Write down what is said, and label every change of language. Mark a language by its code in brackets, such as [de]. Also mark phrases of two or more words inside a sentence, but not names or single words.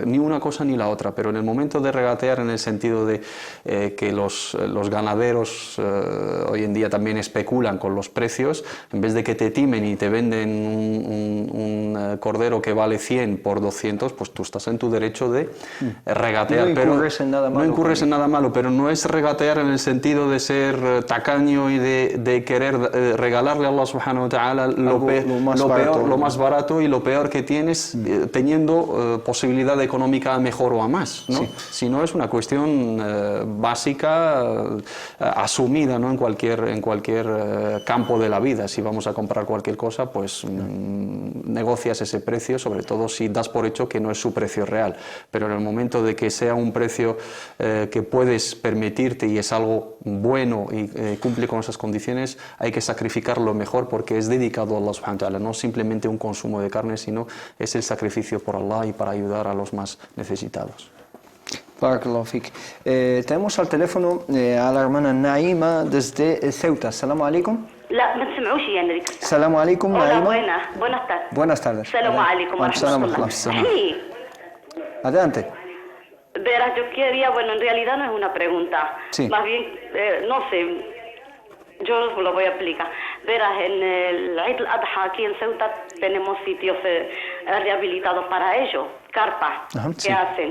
[es] Ni una cosa ni la otra, pero en el momento de regatear, en el sentido de que los ganaderos hoy en día también especulan con los precios, en vez de que te timen y te venden un cordero que vale 100 por 200, pues tú estás en tu derecho de regatear. No incurres en nada malo, pero no es regatear en el sentido de ser tacaño y de querer regalarle a [ar] الله سبحانه وتعالى [es] lo más barato y lo peor que tienes, teniendo posibilidad económica mejor o a más, ¿no? Si no, es una cuestión básica, asumida, ¿no? en cualquier campo de la vida. Si vamos a comprar cualquier cosa, pues negocias ese precio, sobre todo si das por hecho que no es su precio real. Pero en el momento de que sea un precio que puedes permitirte y es algo bueno y cumple con esas condiciones, hay que sacrificarlo mejor, porque es dedicado a [ar] الله سبحانه وتعالى, [es] no simplemente un consumo de carne, sino es el sacrificio por Allah y para ayudar a los más necesitados. [ar] بارك الله فيك. [es] Tenemos al teléfono a la hermana Naima desde Ceuta. [ar] السلام عليكم. لا ما تسمعوش يعني. السلام عليكم, [es] Hola, Naima. buenas tardes. Buenas tardes. [ar] السلام عليكم ورحمة الله. [es] Sí. Adelante. Verás, yo quería, bueno, en realidad no es una pregunta. Sí. Más bien, no sé, yo lo voy a explicar. Verás, en el Eid al-Adha aquí en Ceuta tenemos sitios rehabilitados para ellos, carpas que hacen.